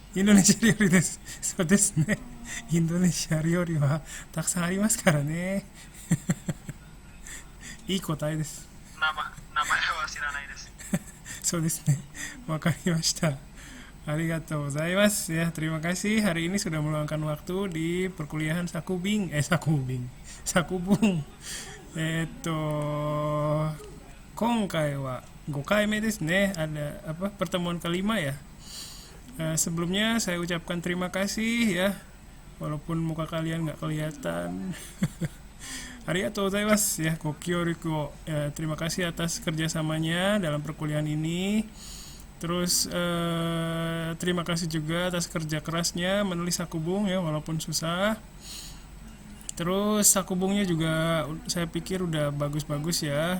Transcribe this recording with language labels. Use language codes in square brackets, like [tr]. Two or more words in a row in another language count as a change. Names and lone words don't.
[ja] インドネシア料理です。そうですね。インドネシア料理はたくさんありますからね。いい答えです。名前は知らないです。そうですね。わかりました。ありがとう ございます ya. [id] Terima kasih hari ini sudah meluangkan waktu di perkuliahan Sakubung. [ja] 今回は5回目ですね. [id] Ada apa? Pertemuan kelima ya. Sebelumnya saya ucapkan terima kasih ya. Walaupun muka kalian nggak kelihatan. [ja] ありがとう ございます [id] ya. Kokyoriko terima kasih atas kerjasamanya dalam perkuliahan ini. Terus terima kasih juga atas kerja kerasnya menulis Sakubung ya walaupun susah. Terus Sakubungnya juga saya pikir udah bagus-bagus ya.